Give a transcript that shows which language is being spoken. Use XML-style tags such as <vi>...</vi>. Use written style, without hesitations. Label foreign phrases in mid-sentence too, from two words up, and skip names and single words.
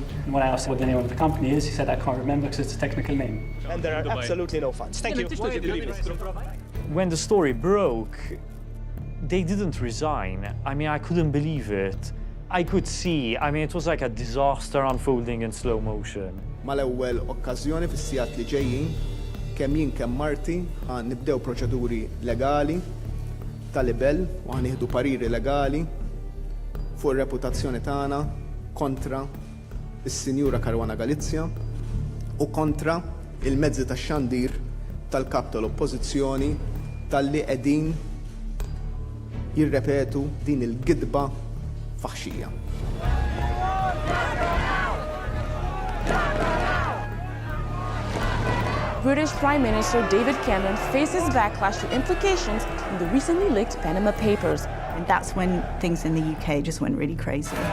<en>And when I asked what the name of the company is, he said, I can't remember because it's a technical name. And there are absolutely no funds. Thank you. When the story broke, they didn't resign. I mean, I couldn't believe it. I could see, I mean, it was like a disaster unfolding in slow motion.</en> <mt>Mal-ewwel okkażjoni fis-sigħat li ġejjin, kemm jien kemm Marti nibdew proċeduri legali tal-libel u ħanieħdu pariri legali fuq ir-reputazzjoni tagħna kontra is-Sinjura Caruana Galizia u kontra il-mezzi tax-xandir tal-kap tal-Oppożizzjoni talli qegħdin jirrepetu din il-gidba faħxija.</mt> <en>British Prime Minister David Cameron faces backlash to implications in the recently leaked Panama Papers. And that's when things in the UK just went really crazy.</en>